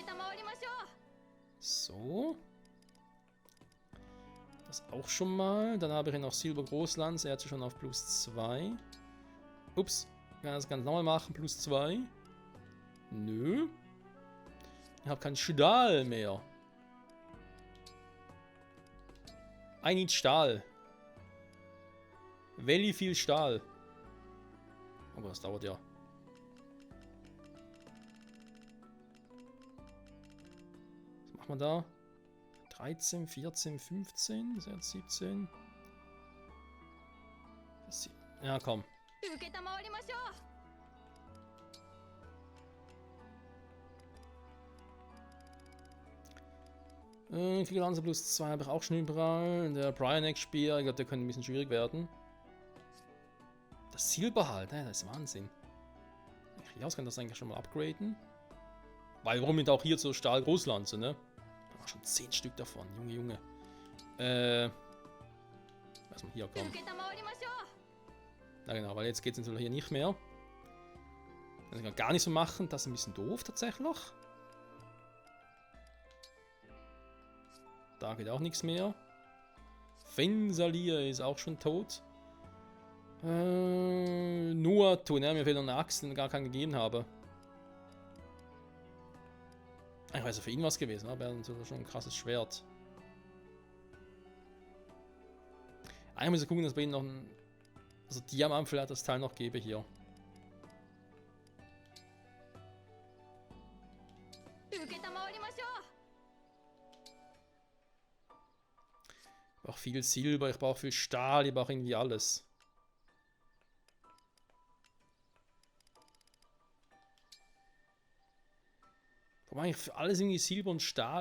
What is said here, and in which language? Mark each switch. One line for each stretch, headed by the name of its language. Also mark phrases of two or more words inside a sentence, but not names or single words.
German: So. Das auch schon mal. Dann habe ich noch Silber Großlanz. Er hat schon auf plus 2. Ups. Ich kann das ganz normal machen. Plus 2. Nö. Ich habe keinen Stahl mehr.
English: I need Stahl.
German: Welli viel Stahl. Aber das dauert ja. machen wir da? 13, 14, 15, 17. Ja, komm.
Japanese: 承りましょう。
German: Kriegerlanze plus 2 habe ich auch schon überall. Der Bryanex-Speer, ich glaube, der könnte ein bisschen schwierig werden. Das Silber halt, ne? Das ist Wahnsinn. Krieghaus kann das eigentlich schon mal upgraden. Weil, warum nicht auch hier zur Stahl-Großlanze, ne? Da war schon 10 Stück davon, Junge, Junge. Lass mal hier kommen.
Japanese: 承りましょう。
German: Na genau, weil jetzt geht es natürlich hier nicht mehr. Das kann ich gar nicht so machen, das ist ein bisschen doof tatsächlich. Da geht auch nichts mehr. Fensalir ist auch schon tot. Nur tun, ja, mir fehlt noch eine Axt, die ich gar keinen gegeben habe. Ich weiß, für ihn was gewesen, aber er hat schon ein krasses Schwert. Eigentlich muss ich gucken, dass bei ihm noch ein. Also Diamant vielleicht das Teil noch gebe hier.
Japanese: 承りましょう。
German: Ich brauche viel Silber, ich brauche viel Stahl, ich brauche irgendwie alles. Warum eigentlich für alles irgendwie Silber und Stahl?